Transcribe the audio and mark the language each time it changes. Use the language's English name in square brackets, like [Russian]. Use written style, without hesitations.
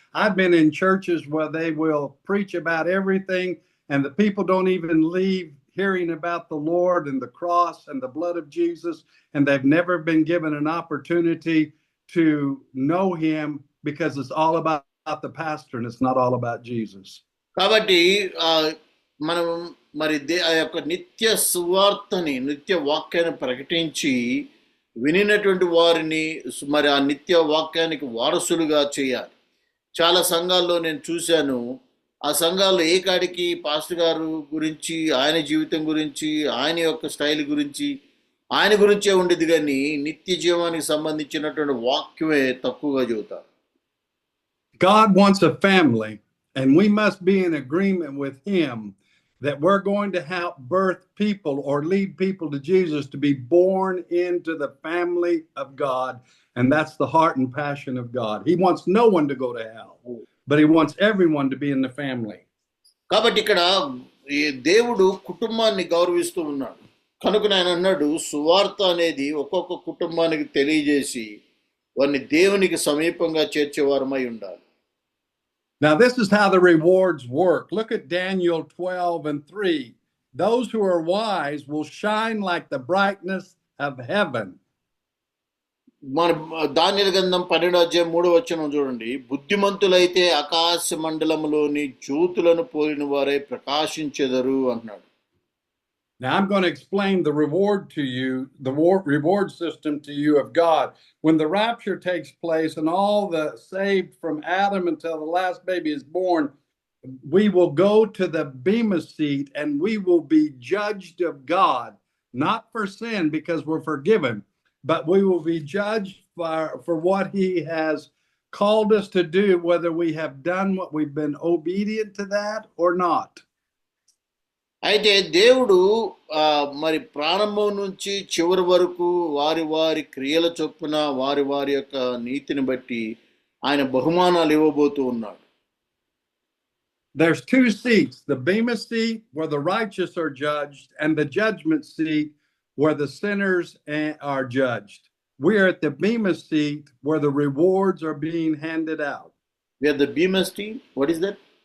[English] I've been in churches where they will preach about everything and the people don't even leave hearing about the Lord and the cross and the blood of Jesus, and they've never been given an opportunity to know him because it's all about the pastor and it's not all about Jesus. [Telugu] కాబట్టి మనం మరి ఆ యొక్క నిత్య సువార్తని నిత్య వాక్యాన్ని ప్రకటించి వినినటువంటి వారిని మరి ఆ నిత్య వాక్యానికి వారసులుగా చేయాలి. చాలా సంఘాల్లో నేను చూశాను, ఆ సంఘాల్లో ఏ కాడికి పాస్టర్ గారు గురించి, ఆయన జీవితం గురించి, ఆయన యొక్క స్టైల్ గురించి, ఆయన గురించే ఉండేది కానీ నిత్య జీవానికి సంబంధించినటువంటి వాక్యమే తక్కువగా చెబుతారు. [English] God wants a family, and we must be in agreement with Him that we're going to help birth people or lead people to Jesus to be born into the family of God. And that's the heart and passion of God. He wants no one to go to hell, but He wants everyone to be in the family. [Telugu] కాబట్టి ఇక్కడ ఈ దేవుడు కుటుంబాన్ని గౌరవిస్తూ ఉన్నాడు. కనుక ఆయన అన్నాడు, సువార్త అనేది ఒక్కొక్క కుటుంబానికి తెలియజేసి వారిని దేవునికి సమీపంగా చేర్చేవారమై ఉండాలి. [English] Now, this is how the rewards work. Look at Daniel 12:3. Those who are wise will shine like the brightness of heaven. [Telugu] మన దానియేలు గ్రంథం 12:3 చూడండి. బుద్ధిమంతులైతే ఆకాశ మండలములోని జ్యోతులను పోలిన వారై ప్రకాశించెదరు అన్నాడు. [English] Now, I'm going to explain the reward to you, the reward system to you of God. When the rapture takes place and all the saved from Adam until the last baby is born, we will go to the Bema seat and we will be judged of God, not for sin because we're forgiven, but we will be judged for what He has called us to do, whether we have done what we've been obedient to that or not. [Telugu] అయితే దేవుడు మరి ప్రారంభం నుంచి చివరి వరకు వారి వారి క్రియల చొప్పున వారి వారి యొక్క నీతిని బట్టి ఆయన బహుమానాలు ఇవ్వబోతూ ఉన్నాడు. [English] There's two seats, the Bema seat where the righteous are judged and the judgment seat where the sinners are judged. We are at the Bema seat where the rewards are being handed out. We are the Bema seat. What is that?